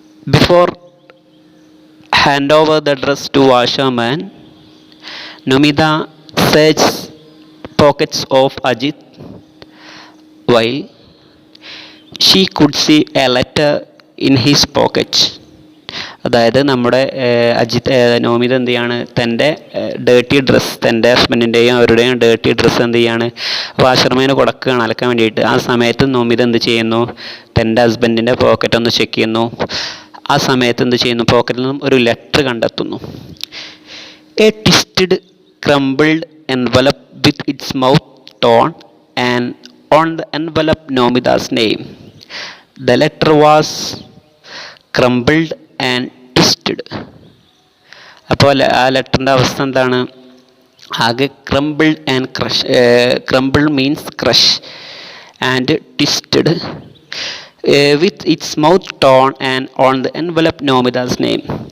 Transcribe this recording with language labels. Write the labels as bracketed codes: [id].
[en] Before hand over the dress to washerman, Nomida searches pockets of Ajit. While she could see a letter in his pocket. [ml] അതായത് നമ്മുടെ നോമിത എന്ത് ചെയ്യാണ്, തൻ്റെ dirty dress, തൻ്റെ ഹസ്ബൻഡിൻ്റെയും അവരുടെയും dirty dress എന്ത് ചെയ്യാണ്, വാഷർമാന് കൊടുക്കുകയാണ് അലക്കാൻ വേണ്ടിയിട്ട്. ആ സമയത്ത് നോമിത എന്ത് ചെയ്യുന്നു, തൻ്റെ ഹസ്ബൻഡിൻ്റെ പോക്കറ്റ് ഒന്ന് ചെക്ക് ചെയ്യുന്നു. ആ സമയത്ത് എന്ത് ചെയ്യുന്നു, പോക്കറ്റിൽ നിന്നും ഒരു ലെറ്റർ കണ്ടെത്തുന്നു. [en] A twisted crumbled envelope with its mouth torn and on the envelope Nomida's name. The letter was crumbled and twisted. [ml] അപ്പോൾ ആ ലെറ്ററിൻ്റെ അവസ്ഥ എന്താണ്, ആകെ [en] Crumbled and crush, crumbled means crush and twisted with its mouth torn and on the envelope Nomida's name.